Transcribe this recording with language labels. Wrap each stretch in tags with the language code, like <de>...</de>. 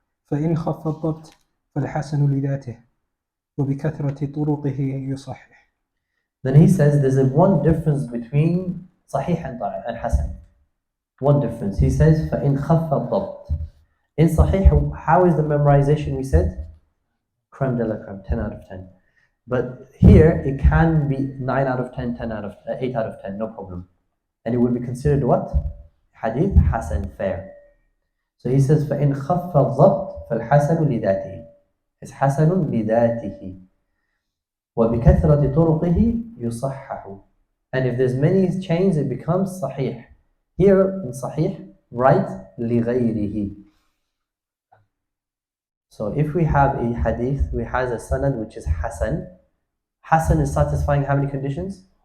<ar>فإن خف الضبط فالحسن لذاته وبكثرة طرقه يصحح.</ar> <en>Then he says there's one difference between Sahih and Hasan. One difference. He says</en> <ar>فإن خف الضبط.</ar> <en>In Sahih, how is the memorization? We said creme de la creme, 10 out of 10. But here it can be 9 out of 10, 8 out of 10, no problem. And it would be considered what? Hadith Hasan, fair. So he says</en> <ar>فإن خف الضبط فالحسن لذاته.</ar> <en>It's</en> <ar>حسن لذاته. وبكثرة طرقه يصحح.</ar> <en>And if there's many chains, it becomes صحيح. Here in Sahih, write لغيره. So if we have a hadith, we have a sanad which is Hasan. Hasan is satisfying how many conditions?</en>